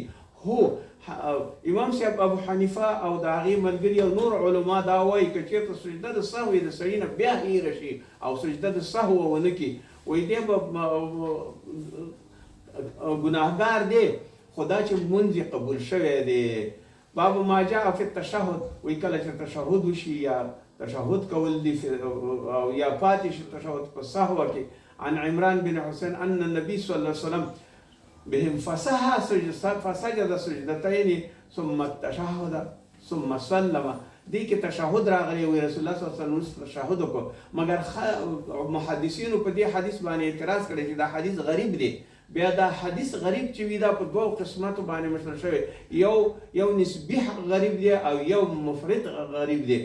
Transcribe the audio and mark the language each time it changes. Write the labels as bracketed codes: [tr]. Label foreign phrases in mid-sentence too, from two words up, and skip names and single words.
[ps] هو امام صاحب ابو حنیفه او د هغې ملګري او نور علما دا وایي که چېرته سجده د سهوې د سړي نه بیا هیره شي او سجده د سهو ونه کړي، وایي دی به ګناهګار دی، خو دا چې لمونځ یې قبول شوی دی. [ar] باب ما جاء فی التشهد، [ps] وایي کله چې تشهد وشي یا تشهد کول دي او یا پاتې شي تشهد په سهوه کې. [ar] عن عمران بن حسین ان النبي صلی الله علیه وسلم بهم فسجد سجدتين ثم التشهد ثم سلم. [ps] دې کې تشهد راغلی وي، رسول الله [ar] صلی الله علیه وسلم [ps] تشهد وکړو، مګر محدثینو په دې حدیث باندې اعتراض کړی چې دا حدیث غریب دی. بیا دا حدیث غریب چې وي دا په دوه قسمتو باندې مشهور شوی، یو نسبي غریب دی او یو مفرد غریب دی.